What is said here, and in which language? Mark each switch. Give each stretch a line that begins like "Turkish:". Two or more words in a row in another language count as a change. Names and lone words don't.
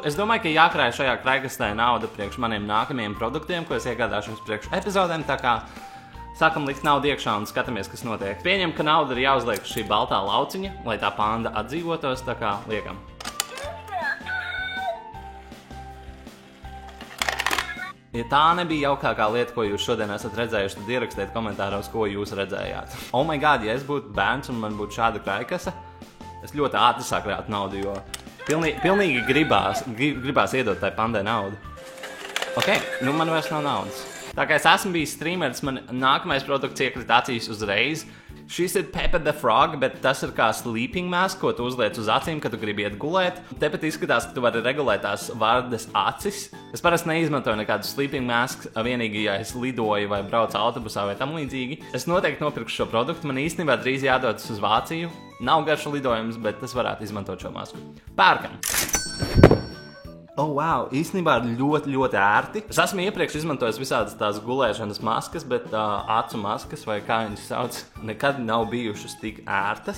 Latvian: Es domāju, ka jākrāj šajā kraikastē nauda priekš maniem nākamajiem produktiem, ko es iegādāšos priekš epizodēm, tā kā sākam likt naudu iekšā un skatāmies, kas notiek. Pieņem, ka nauda ir jāuzliek šī baltā lauciņa, lai tā panda atdzīvotos, tā kā liekam. Ja tā nebija jaukākā lieta, ko jūs šodien esat redzējuši, tad ierakstiet komentāros, ko jūs redzējāt.
English: Oh my god,
Latvian: ja es būtu bērns un man būtu šāda kraikasa, es ļoti ātri sakrātu naudu, jo pilnīgi gribās iedot tai pandai naudu. Ok, nu man vairs nav naudas. Tā kā es esmu bijis streameris, man nākamais produkts iekrita acīs uzreiz. Šis ir Peppa the Frog, bet tas ir kā
English: sleeping mask,
Latvian: ko tu uzliec uz acīm, kad tu gribi iet gulēt. Tepat izskatās, ka tu vari regulēt tās vardas acis. Es parasti neizmantoju nekādu
English: sleeping mask,
Latvian: vienīgi, ja es lidoju vai braucu autobusā vai tam līdzīgi. Es noteikti nopirkšu šo produktu, man īstenībā drīz jādodas uz Vāciju. Nav garš lidojums, bet es varētu izmantot šo masku. Pērkam!
English: Oh, wow,
Latvian: īstenībā ir ļoti ērti. Es esmu iepriekš izmantojis visādas tās gulēšanas maskas, bet acu maskas, vai kā viņas sauc, nekad nav bijušas tik ērtas.